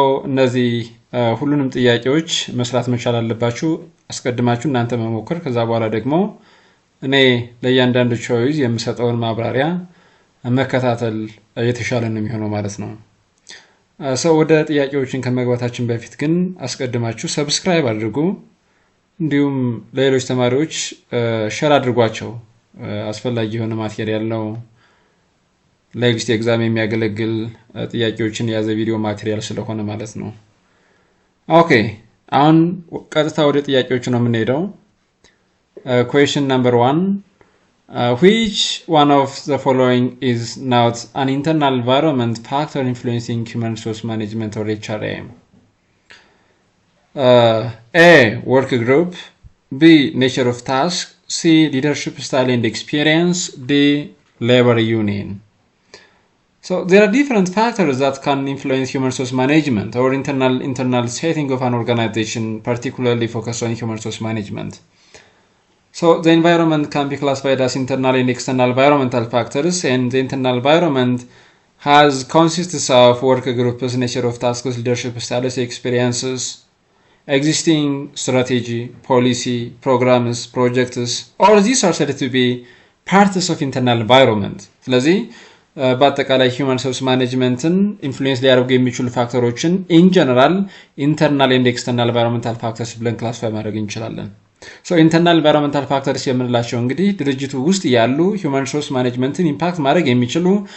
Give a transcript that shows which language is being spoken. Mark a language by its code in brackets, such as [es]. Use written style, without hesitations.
[am] እነዚህ ሁሉንም ጥያቄዎች መስራት መቻል አለባችሁ። አስቀድማችሁ እናንተ መሞከር፣ ከዛ በኋላ ደግሞ እኔ ለእያንዳንዱ ቾይዝ የምሰጠውን ማብራሪያ መከታተል የተሻለ ነው የሚሆነው ማለት ነው። ወደ ጥያቄዎችን ከመግባታችን በፊት ግን አስቀድማችሁ ሰብስክራይብ አድርጉ፣ እንዲሁም ለሌሎች ተማሪዎች ሼር አድርጓቸው። አስፈላጊ የሆነ ማቴሪያል ነው፣ ለኤግዚት ኤግዛም የሚያገለግል ጥያቄዎችን የያዘ ቪዲዮ ማቴሪያል ስለሆነ ማለት ነው። ኦኬ፣ አሁን ቀጥታ ወደ ጥያቄዎቹ ነው የምንሄደው። [en] Question number 1. Which one of the following is not an internal environment factor influencing human resource management or HRA? A. Work group. B. Nature of task. C. Leadership style and experience. D. Labor union. So there are different factors that can influence human resource management or internal setting of an organization, particularly focused on human resource management. So the environment can be classified as internal and external environmental factors, and the internal environment consists of work groups, nature of tasks, leadership styles, experiences, existing strategy, policy, programs, projects. All these are said to be parts of internal environment. [am] ስለዚህ በአጠቃላይ human resource managementን ኢንፍሉዌንስ ሊያደርጉ የሚችሉ ፋክተሮችን [en] in general internal and external environmental factors [am] ብለን ክላሲፋይ ማድረግ እንችላለን። ኢንተርናል ኢንቫይሮንመንታል ፋክተርስ የምንላቸው እንግዲህ ድርጅቱ ውስጥ ያሉ ሂውማን ሪሶርስ ማኔጅመንትን ኢምፓክት ማድረግ የሚችሉ